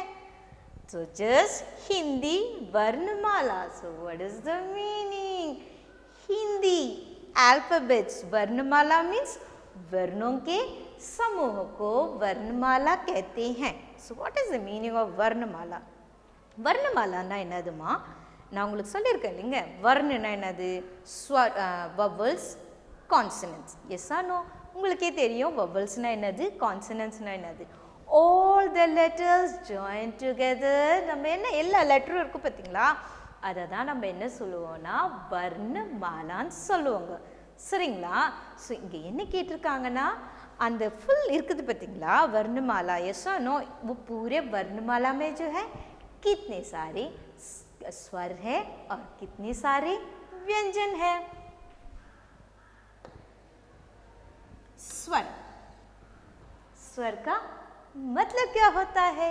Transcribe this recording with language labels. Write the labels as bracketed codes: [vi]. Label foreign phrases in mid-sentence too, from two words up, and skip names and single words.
[hi] तो जस्ट हिंदी वर्णमाला। [en] So what is the meaning? Hindi alphabets, [hi] वर्णमाला मीन्स वर्णों के समूह को वर्णमाला कहते हैं। [en] So what is the meaning of वर्णमाला? [ta] वर्णमालाना என்னதுமா? நான் உங்களுக்கு சொல்லியிருக்கேன் இல்லைங்க, வர்ணனா என்னது? [en] Vowels, consonants. Yes or no? [ta] உங்களுக்கே தெரியும் வவல்ஸ்னா என்னது, கான்சனன்ட்ஸ்னா என்னது. [en] All the letters join together. [ta] நம்ம என்ன எல்லா லெட்டரும் இருக்கும் பார்த்தீங்களா, அதை தான் நம்ம என்ன சொல்லுவோம்னா வர்ணமாலான்னு சொல்லுவோங்க. சரிங்களா? ஸோ இங்கே என்ன கேட்டிருக்காங்கன்னா அந்த फुल இருக்குது பார்த்தீங்களா [hi] वर्णमाला, यस और नो? वो पूरे वर्णमाला में जो है कितने सारे स्वर है और कितने सारे व्यंजन है? स्वर, स्वर का मतलब क्या होता है?